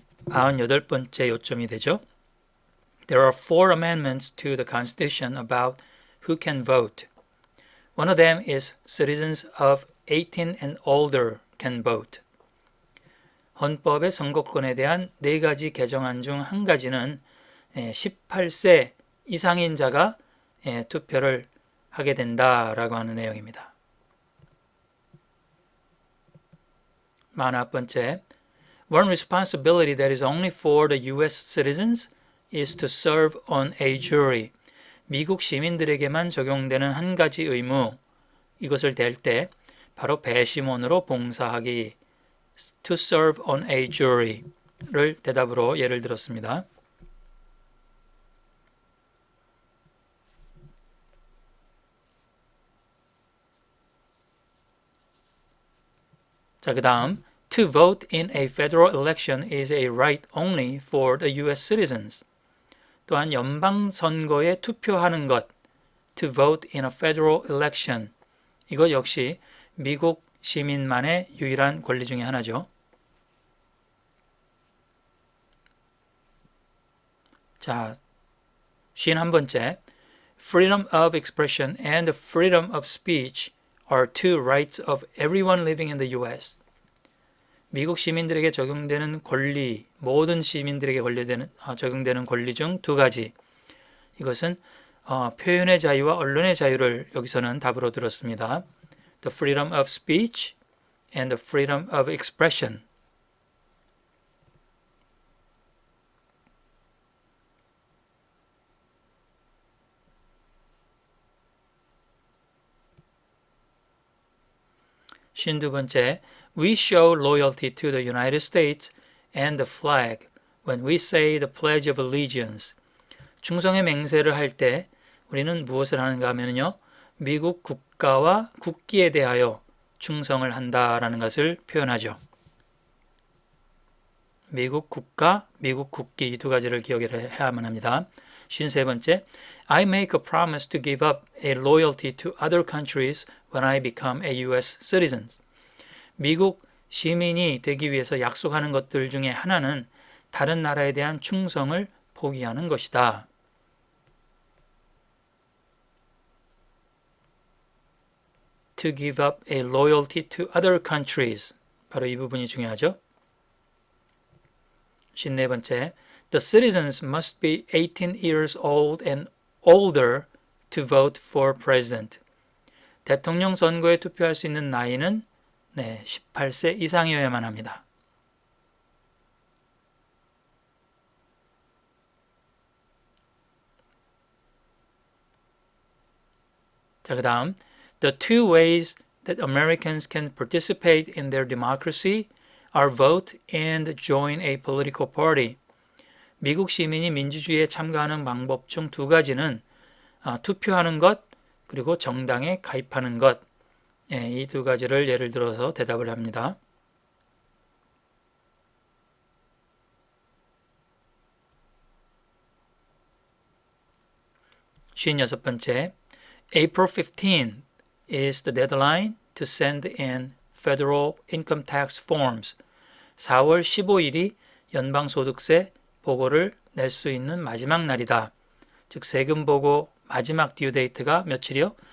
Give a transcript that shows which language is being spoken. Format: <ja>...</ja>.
<ko>아흔여덟 번째 요점이 되죠.</ko> <en>There are four amendments to the Constitution about who can vote. One of them is citizens of 18 and older can vote.</en> <ko>헌법의 선거권에 대한 네 가지 개정안 중 한 가지는 18세 이상인 자가 투표를 하게 된다라고 하는 내용입니다. 41번째.</ko> <en>One responsibility that is only for the U.S. citizens is to serve on a jury.</en> <ko>미국 시민들에게만 적용되는 한 가지 의무, 이것을 댈 때 바로 배심원으로 봉사하기,</ko> <en>to serve on a jury</en> <ko>를 대답으로 예를 들었습니다. 자, 그 다음</ko> <en>To vote in a federal election is a right only for the U.S. citizens.</en> <ko>또한 연방 선거에 투표하는 것,</ko> <en>to vote in a federal election.</en> <ko>이것 역시 미국 시민만의 유일한 권리 중에 하나죠. 자, 51번째.</ko> <en>Freedom of expression and freedom of speech are two rights of everyone living in the U.S.</en> <ko>미국 시민들에게 적용되는 권리, 모든 시민들에게 적용되는 권리 중 두 가지. 이것은 표현의 자유와 언론의 자유를 여기서는 답으로 들었습니다.</ko> <en>The freedom of speech and the freedom of expression.</en> <ko>쉰두 번째.</ko> <en>We show loyalty to the United States and the flag when we say the Pledge of Allegiance.</en> <ko>충성의 맹세를 할 때 우리는 무엇을 하는가 하면요. 미국 국가와 국기에 대하여 충성을 한다라는 것을 표현하죠. 미국 국가, 미국 국기 이 두 가지를 기억해야만 합니다. 53번째.</ko> <en>I make a promise to give up a loyalty to other countries when I become a U.S. citizen.</en> <ko>미국 시민이 되기 위해서 약속하는 것들 중에 하나는 다른 나라에 대한 충성을 포기하는 것이다.</ko> <en>To give up a loyalty to other countries.</en> <ko>바로 이 부분이 중요하죠. 54번째.</ko> <en>The citizens must be 18 years old and older to vote for president.</en> <ko>대통령 선거에 투표할 수 있는 나이는 18세 이상이어야만 합니다. 자, 그 다음</ko> <en>The two ways that Americans can participate in their democracy are vote and join a political party.</en> <ko>미국 시민이 민주주의에 참가하는 방법 중 두 가지는 투표하는 것 그리고 정당에 가입하는 것. 이 두 가지를 예를 들어서 대답을 합니다. 쉰여섯 번째.</ko> <en>April 15 is the deadline to send in federal income tax forms.</en> <ko>4월 15일이 연방소득세 보고를 낼 수 있는 마지막 날이다. 즉 세금 보고 마지막 due date가 며칠이요?</ko>